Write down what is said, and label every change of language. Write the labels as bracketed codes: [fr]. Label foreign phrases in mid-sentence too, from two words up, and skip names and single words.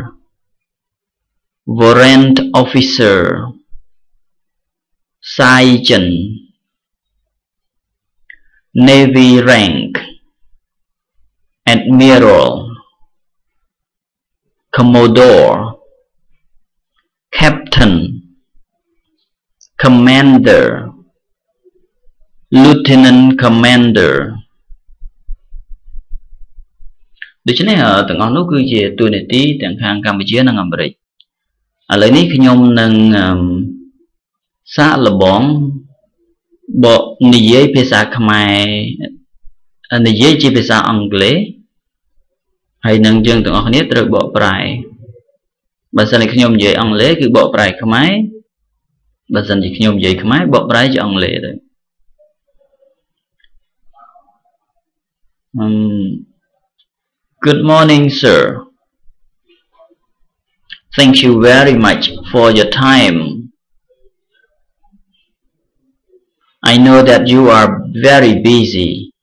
[en] Warrant Officer Sergeant Navy rank Admiral Commodore Captain Commander Lieutenant Commander [km] ដូច្នេះទាំងអស់នោះគឺជាតួនា ទីទាំងខាងកម្ពុជានិងអាមេរិកឥឡូវនេះខ្ញុំនឹងសាកល្បងបកនិយាយភាសាខ្មែរនិយាយជាភាសាអង់គ្លេសហើយនឹងយើងទាំងអស់គ្នាត្រូវបកប្រែបើសិនជាខ្ញុំនិយាយអង់គ្លេសគឺបកប្រែខ្មែរបើសិនជាខ្ញុំនិយាយខ្មែរបកប្រែជាអង់គ្លេសទៅ [en] Good morning, sir. Thank you very much for your time. I know that you are very busy.